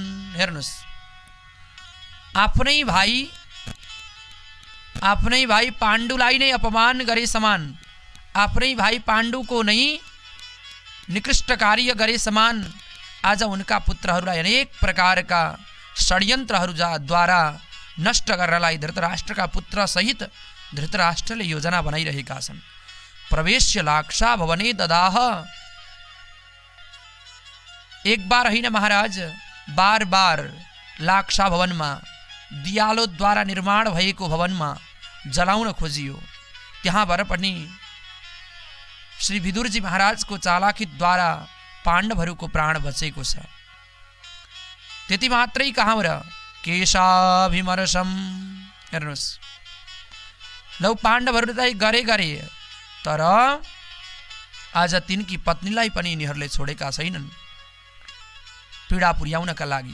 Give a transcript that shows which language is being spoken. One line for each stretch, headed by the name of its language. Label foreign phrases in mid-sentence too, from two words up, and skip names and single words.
Nepali: हेर्नुहोस्, आफ्नै भाइ पाण्डुलाई नै अपमान गरे समान, आफ्नै भाइ पाण्डुको नै निकृष्ट कार्य गरे समान आज उनका पुत्रहरूलाई अनेक प्रकारका षड्यन्त्रहरू द्वारा नष्ट गर्नलाई धृतराष्ट्रका पुत्र सहित धृतराष्ट्रले योजना बनाइरहेका छन्।
Sanskrit: प्रवेश्य लाक्षा भवने ददाह,
Nepali: एक बार होइन महाराज, बार बार लाक्षा भवनमा, दियालोद्वारा निर्माण भएको भवनमा जलाउन खोजियो। त्यहाँबाट पनि श्री विदुरजी महाराजको चालाकीद्वारा पाण्डवहरूको प्राण बचेको छ। त्यति मात्रै कहाँ र केशाभिमर्शम, हेर्नुहोस्, लौ पाण्डवहरूले त गरे तर आज तिनकी पत्नीलाई पनि यिनीहरूले छोडेका छैनन् पीडा पुर्याउनका लागि।